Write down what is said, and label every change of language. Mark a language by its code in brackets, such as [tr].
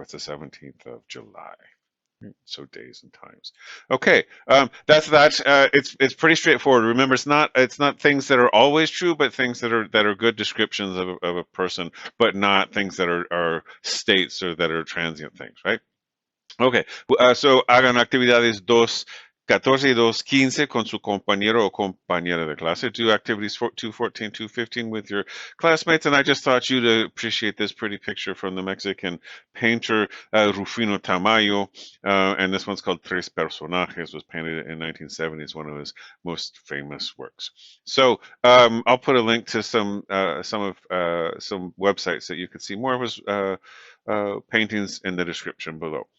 [en] It's the 17th of July. So days and times. Okay, that's that. It's pretty straightforward. Remember, it's not things that are always true, but things that are good descriptions of a person, but not things that are states or that are transient things, right? [es] Ok, [en] so [es] hagan actividades 2:14 y 2:15 con su compañero o compañera de clase. [en] Do activities 2:14, 2:15 with your classmates. And I just thought you'd appreciate this pretty picture from the Mexican painter Rufino Tamayo. And this one's called Tres Personajes, was painted in 1970. It's one of his most famous works. So I'll put a link to some websites that you could see more of his paintings in the description below.